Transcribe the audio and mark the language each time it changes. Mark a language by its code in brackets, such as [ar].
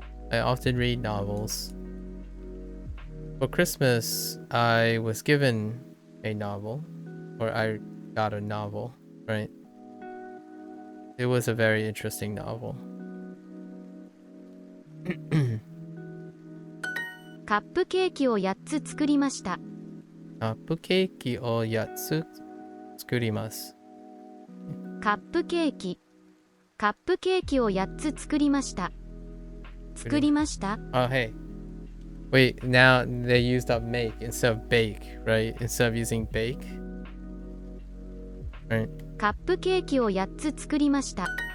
[en] For Christmas, I was given a novel, or I got a novel, right? It was a very interesting novel. [ja] カップケーキを8つ作りました。カップケーキを8つ作ります。カップケーキを8つ作りました。作りました。 [en] Oh, hey. Wait, now they used up make instead of bake, right? Instead of using bake. Right. [ja] カップケーキを8つ作りました。